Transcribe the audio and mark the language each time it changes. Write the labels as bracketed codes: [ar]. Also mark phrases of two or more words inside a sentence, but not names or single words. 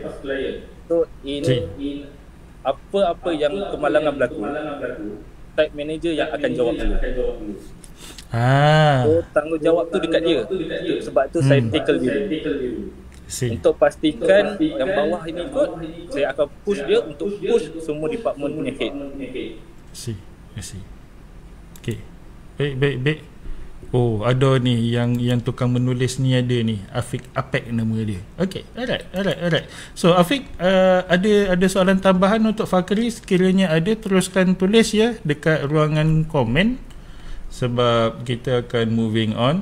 [ms] So in apa-apa yang kemalangan berlaku, [en] site manager [ms] yang akan jawab dulu. So tanggungjawab tu dekat dia. Sebab tu saya tackle dulu. Untuk pastikan yang bawah ini ikut, saya akan push dia untuk push semua department punya head. [en] I see. [ms] Okay. Baik. Oh, ada ni yang tukang menulis ni, ada ni Afiq Apek nama dia. [en] Okay, alright. [ms] So Afiq, ada soalan tambahan untuk Fakri? Sekiranya ada, teruskan tulis ya dekat ruangan komen, sebab kita akan [en] moving on.